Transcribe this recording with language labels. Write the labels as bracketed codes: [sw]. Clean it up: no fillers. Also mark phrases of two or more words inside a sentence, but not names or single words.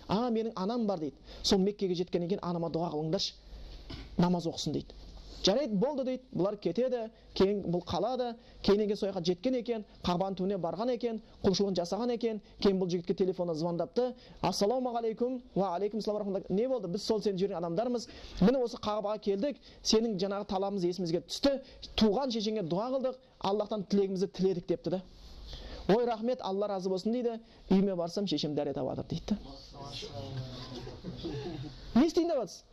[kk] Менің анам бар дейді. Сол Меккеге жеткеннен кейін анама дұға қылыңдаршы, намаз оқысын дейді. Жарайды, болды дейді. Бұлар кетеді, кейін бұл қалады, кейіннен кейін сояққа жеткен екен, Қағбаның түбіне барған екен, құлшылығын жасаған екен. Кейін бұл жігітке телефонға звондапты. Ассалаумағалейкум, [ar] وعليكم سلام رحمة الله. [kk] Не болды? Біз сол сен жүрген адамдармыз. Міне осы Қағбаға келдік. Сенің жаңағы талабымыз есімізге түсті. Туған шешеңе дұға қылдық, Аллахтан тілегімізді тіледік депті да. Ой, рахмет, Алла разы болсын дейді. Үйіме барсам, шешем дәрет алып жатыр дейді. Не істейін деп жатсыз?